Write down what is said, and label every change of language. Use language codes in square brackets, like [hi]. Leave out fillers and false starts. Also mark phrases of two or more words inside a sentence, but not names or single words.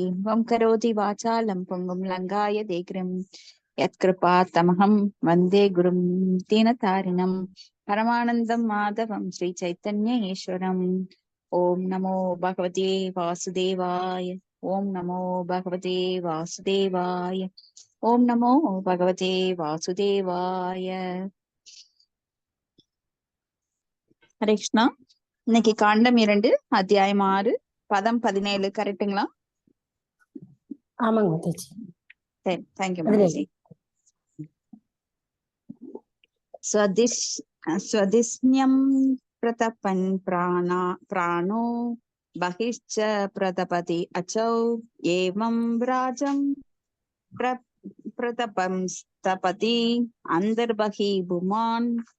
[sa] वं करोति वाचालं पुंगुं लङ्घाय देग्रं यत्कृपात्तमहं वन्दे गुरुं दीनतारिणं परमानन्दं माधवं श्रीचैतन्य ईश्वरम्। ॐ नमो भगवते वासुदेवाय, ॐ नमो भगवते वासुदेवाय, ॐ नमो भगवते वासुदेवाय। [ta] ஹரே கிருஷ்ணா. இன்னைக்கு காண்டம் 2 அத்தியாயம் 6 பதம் 17 கரெக்டுங்களா? ஆமாங்க மாதாஜி. சரி, தேங்க்யூ மாதாஜி. [sa] स्वधिष्ण्यम् प्रतपन् प्राणो बहिश्च प्रतपति असौ एवम् राजम् प्रतपम् स्तपति अन्तर्बहि पुमान्.